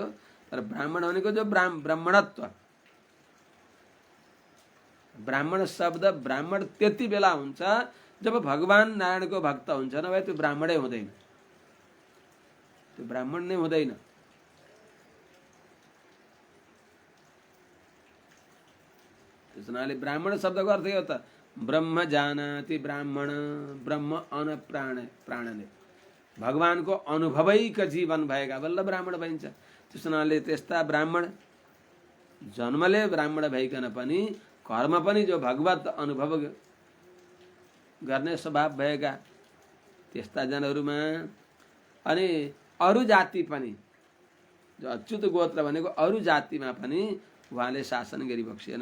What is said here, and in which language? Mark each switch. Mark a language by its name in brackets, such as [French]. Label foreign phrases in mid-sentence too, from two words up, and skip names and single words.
[Nepali] तर ब्राह्मण भनेको जो ब्राह्मणत्व, ब्राह्मण शब्द ब्राह्मण त्यति बेला हुन्छ जब भगवान नारायणको भक्त हुन्छ, नभए त्यो ब्राह्मणै हुँदैन, त्यो ब्राह्मण नै हुँदैन। त्यसनाले ब्राह्मण शब्दको अर्थ के हो त? [Sanskrit] ब्रह्म जानाति ब्राह्मण, ब्रह्म प्राणने, [Nepali] भगवानको अनुभवैक जीवन भएका बल्ल ब्राह्मण भइन्छ। त्यसनाले त्यस्ता ब्राह्मण जन्मले ब्राह्मण भइकन पनि कर्म पनि जो भगवत अनुभव गर्ने स्वभाव भएका त्यस्ता जनहरूमा, अनि अरू जाति पनि जो अच्युत गोत्र भनेको अरू जातिमा पनि उहाँले शासन गरिबक्सेन।